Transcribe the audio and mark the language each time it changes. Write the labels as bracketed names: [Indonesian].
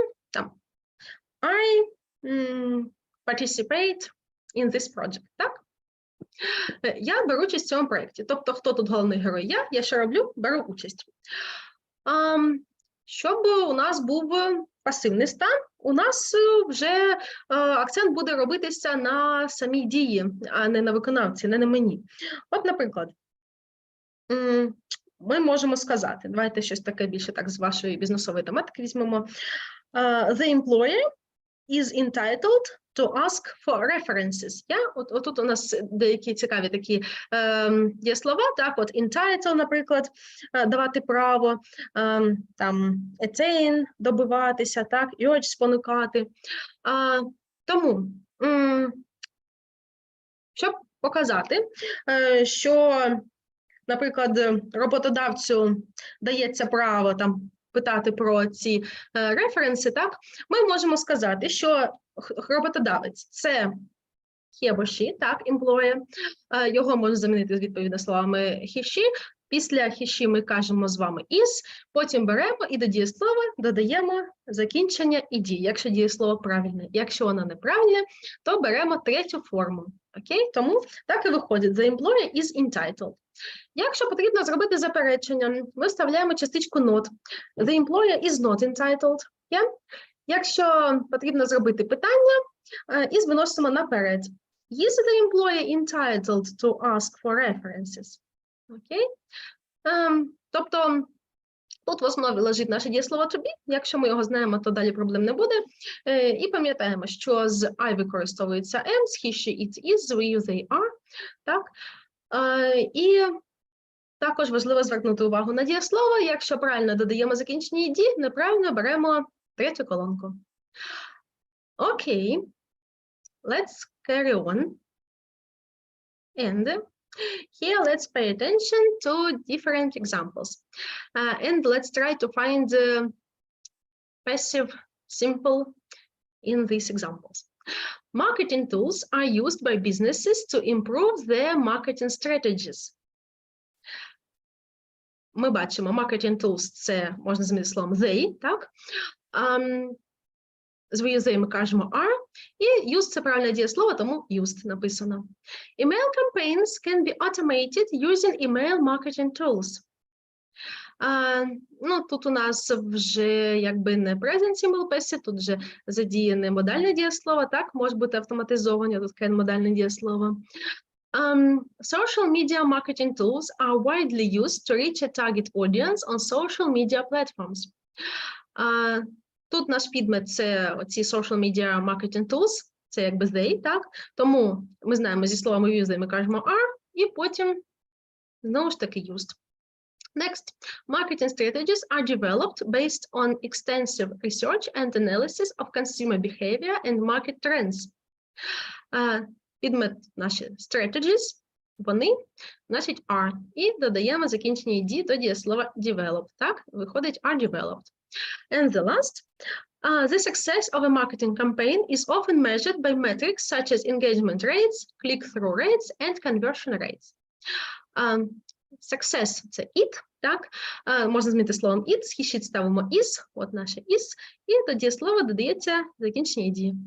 [Ukrainian] Там, [English] I participate in this project, [Ukrainian] так? Я беру участь в цьому проєкті. Тобто, хто тут головний герой? Я що роблю? Беру участь. Щоб у нас був пасивний стан, у нас вже акцент буде робитися на самій дії, а не на виконавці, не на мені. От, наприклад, ми можемо сказати, давайте щось таке більше так з вашої бізнесової тематики візьмемо. [English] The employee is entitled to ask for references. [Ukrainian] От тут у нас деякі цікаві такі є слова, так, от entitled, наприклад, давати право, там attain, добиватися, так, urge, спонукати. Тому, щоб показати, що, наприклад, роботодавцю дається право там питати про ці референси, так, ми можемо сказати, що роботодавець – це he або she, так, employer, його можна замінити відповідно словами he, she. Після he, she ми кажемо з вами is, потім беремо і до дієслова додаємо закінчення ed, якщо дієслово правильне. Якщо воно неправильне, то беремо третю форму. Окей? Тому так і виходить, [English] the employer is entitled. [Ukrainian] Якщо потрібно зробити заперечення, ми вставляємо частичку not. [English] The employer is not entitled. Yeah? [Ukrainian] Якщо потрібно зробити питання, is виносимо наперед. [English] Is the employer entitled to ask for references? [Ukrainian] Окей? Тобто, тут в основі лежить наше дієслово to be. Якщо ми його знаємо, то далі проблем не буде. І пам'ятаємо, що з I використовується am, з he, she, it, is, з we, they, are. Так? І також важливо звернути увагу на дієслово. Якщо правильно додаємо закінчення ed, неправильно беремо третю колонку. Окей. [English] Let's carry on. And here let's pay attention to different examples. And let's try to find passive simple in these examples. Marketing tools are used by businesses to improve their marketing strategies. [Ukrainian] Ми бачимо, marketing tools – це, можна замінити словом they, так? Свої they ми кажемо are, і use – це правильне дієслово, тому used написано. [English] Email campaigns can be automated using email marketing tools. [Ukrainian] Ну, тут у нас вже якби не present simple passive, тут вже задіяне модальне дієслово, так? Може бути автоматизовані, тут таке модальне дієслово. [English] Social media marketing tools are widely used to reach a target audience on social media platforms. [Ukrainian] Тут наш підмет – це оці social media marketing tools, це якби they, так? Тому ми знаємо, зі словами use ми кажемо are, і потім знову ж таки used. [English] Next, marketing strategies are developed based on extensive research and analysis of consumer behavior and market trends. [Ukrainian] Підмет наші strategies, вони, значить are. І додаємо закінчення ed до дієслова develop. Так, виходить [English] are developed. And the last, the success of a marketing campaign is often measured by metrics such as engagement rates, click-through rates, and conversion rates. [Ukrainian] Success – це it, так? Можна змінити словом it, схищить ставимо is, от наше is, і до дієслова додається закінчення ed.